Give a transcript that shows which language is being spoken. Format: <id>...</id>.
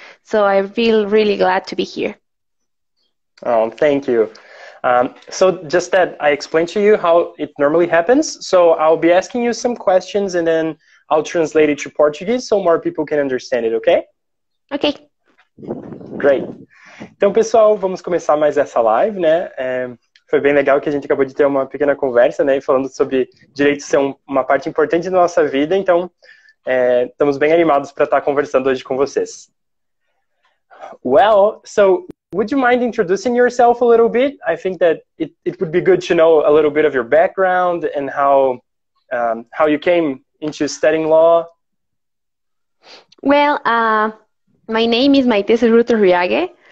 <en>So I feel really glad to be here. Oh, thank you. So just that I explained to you how it normally happens. So I'll be asking you some questions and then I'll translate it to Portuguese so more people can understand it, okay? Okay. Great.</en> <pt>Então, pessoal, vamos começar mais essa live, né? Foi bem legal que a gente acabou de ter uma pequena conversa, né? Falando sobre direito ser uma parte importante da nossa vida. Então, estamos bem animados para estar conversando hoje com vocês.</pt> <en>Well, so would you mind introducing yourself a little bit? I think that it would be good to know a little bit of your background and how you came into studying law. Well, my name is Maite Riage.</en>